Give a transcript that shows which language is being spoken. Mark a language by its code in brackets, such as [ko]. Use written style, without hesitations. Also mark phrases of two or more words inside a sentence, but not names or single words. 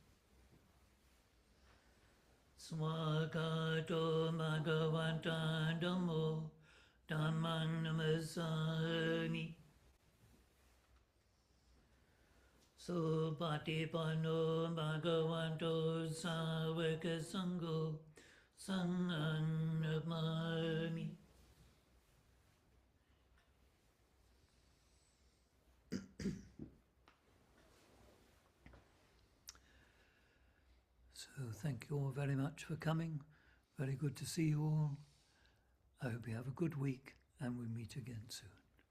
[pi] Swakato Bhagavanta Dhammo Dhammang Namasami Supatipanno Bhagavanto Savaka Sangho Sanghang Namami. [en] So thank you all very much for coming. Very good to see you all. I hope you have a good week and we'll meet again soon.